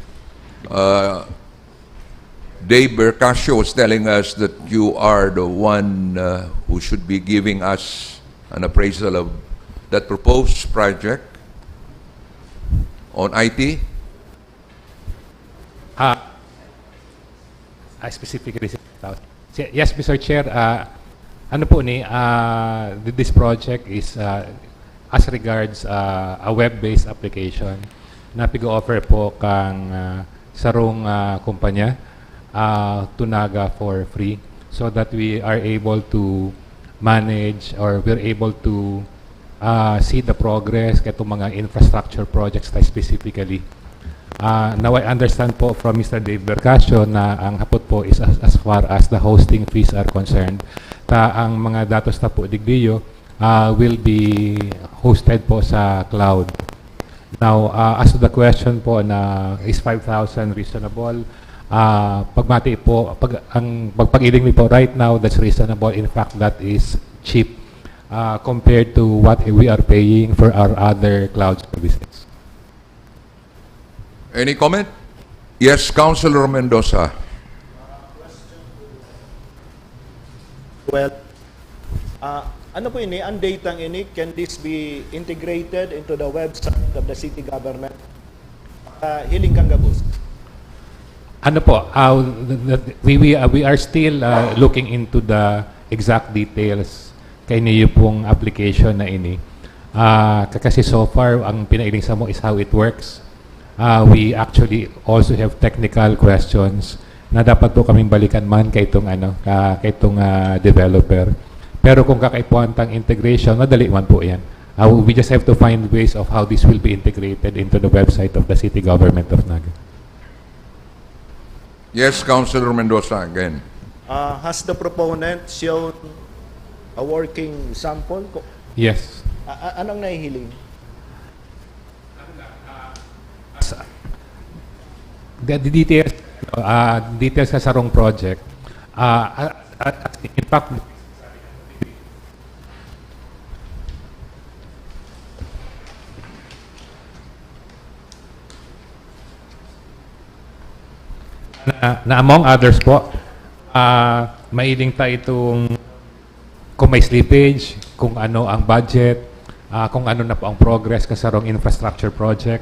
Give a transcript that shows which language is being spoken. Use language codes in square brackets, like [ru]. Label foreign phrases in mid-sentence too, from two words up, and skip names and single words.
[en] Dave Bercasio was telling us that you are the one who should be giving us an appraisal of that proposed project on IT. I specifically yes, Mr. Chair, [bik] ano po ni [en] this project is as regards a web-based application [bik] na pig-offer po kang sarong kumpanya [en] to Naga for free so that we are able to manage or we're able to see the progress [bik] katong mga infrastructure projects [en] specifically. Now I understand po from Mr. Dave Bercasio [bik] na ang hapot po [en] is as far as the hosting fees are concerned, [bik] ang mga datos na po digdiyo [en] will be hosted [bik] po sa cloud. [en] Now, as to the question po na is 5,000 reasonable, [bik] pagmati po, ang pagpag-iling po [en] right now, that's reasonable. In fact, that is cheap compared to what we are paying for our other cloud services. Any comment? Yes, Councilor Mendoza. [bik] Well, ano po ini? Ang data ini, [en] can this be integrated into the website of the city government? [bik] Hiling kang gabus. Ano po, [en] we are still looking into the exact details [bik] kay niyo pong application na ini. Kasi so far, ang pinailing sa mo [en] is how it works. We actually also have technical questions [bik] na dapat po kaming balikan man kay itong, kay itong [en] developer. [bik] Pero kung kakaipuantang integration, [en] madali man po yan. We just have to find ways of how this will be integrated into the website of the city government of Naga. Yes, Councilor Mendoza again. Has the proponent shown a working sample? Yes. [bik] Anong nahihiling? [en] The details, details [bik] sa sarong project. In fact, na [en] among others [bik] po, mailing tayo itong kung may slippage, kung ano ang budget, kung ano na po ang progress kasarong infrastructure project.